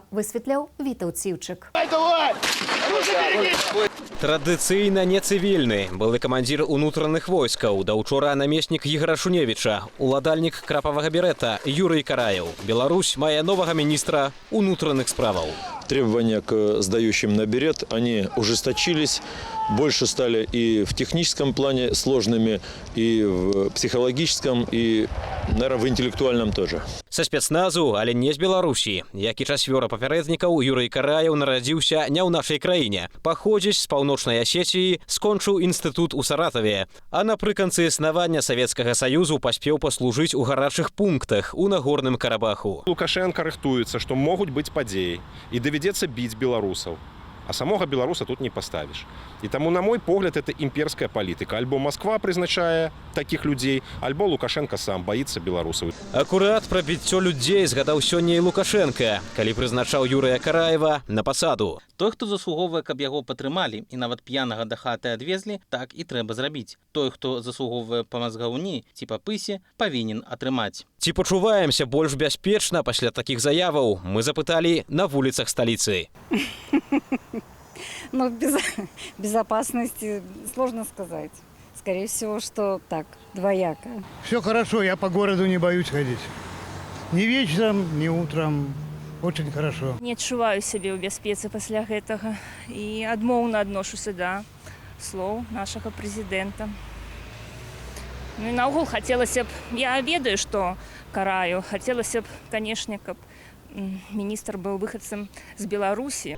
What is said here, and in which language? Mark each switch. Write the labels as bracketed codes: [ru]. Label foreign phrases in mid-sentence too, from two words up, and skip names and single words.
[be] Высветляў Вітаў Ціўчык. Традыцыйна не цывільны. Былы камандзір унутраных войскаў, да учора намеснік Ігора Шуневіча, уладальнік крапавага берета Юрый Караеў. Беларусь мае новага міністра унутраных справаў. [ru] Требования к сдающим на берет, они ужесточились, больше стали и в техническом плане сложными, и в психологическом, и, наверное, в интеллектуальном тоже. [be] Са спецназу, але не з Беларусі. Як і чацвёра папярэднікаў, Юрый Караеў нарадзіўся не ў нашай краіне. Паходзіць з паўночнай Асетіі, скончыў інстытут у Саратаве. А напрыканцы існавання Савецкага Саюзу паспеў паслужыць у гарачых пунктах у Нагорным Карабаху. Лукашенко рыхтуецца, што могуць быць падзеі і давядзецца біць беларусаў. [ru] А самога беларуса тут не поставишь. И тому, на мой погляд, это имперская политика. Альбо Москва призначае таких людей, альбо Лукашенко сам боится белорусов. [be] Акурат пра біццё людзей згадаў сёння і Лукашенко, калі прызначаў Юрыя Караева на пасаду. Той, хто заслуговвае, каб яго падтрымалі і нават п'янага да хаты адвезлі, так і трэба зрабіць. Той, хто заслуговвае па мазгаўні ці па пысе, павінен атрымаць. Ці пачуваемся больш бяспечна пасля такіх заяваў? Мы запыталі на вуліцах сталіцы. [ru] Но безопасности сложно сказать. Скорее всего, что так, двояко. Все хорошо, я по городу не боюсь ходить. Ни вечером, ни утром. Очень хорошо. [be] Не адчуваю сябе ў бяспецы пасля гэтага і адмоўна адношуся да слоў нашага прэзідэнта. Ну і наогул хацелася б, я ведаю, што Караю, хацелася б, канешне, каб міністр быў выхадцам з Беларусі.